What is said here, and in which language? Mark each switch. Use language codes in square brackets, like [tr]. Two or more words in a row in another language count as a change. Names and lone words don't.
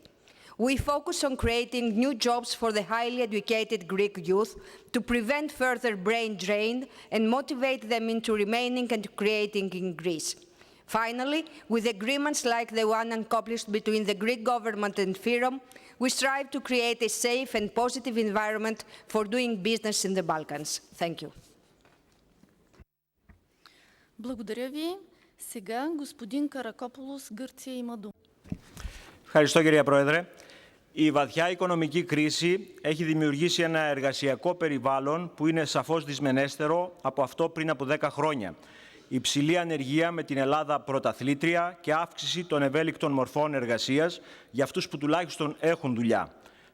[en] We focus on creating new jobs for the highly educated Greek youth to prevent further brain drain and motivate them into remaining and creating in Greece. Finally, with agreements like the one accomplished between the Greek government and FYROM, we strive to create a safe and positive environment for doing business in the Balkans. Thank you. [bg] Благодаря ви. Сега господин Каракополос, Гърция, има дума. [el] Ευχαριστώ, κυρία Πρόεδρε. Η βαθιά οικονομική κρίση έχει δημιουργήσει ένα εργασιακό περιβάλλον που είναι σαφώς δυσμενέστερο από αυτό πριν από 10 χρόνια. Υψηλή ανεργία με την Ελλάδα πρωταθλήτρια και αύξηση των ευέλικτων μορφών εργασίας για αυτούς που τουλάχιστον έχουν δουλειά.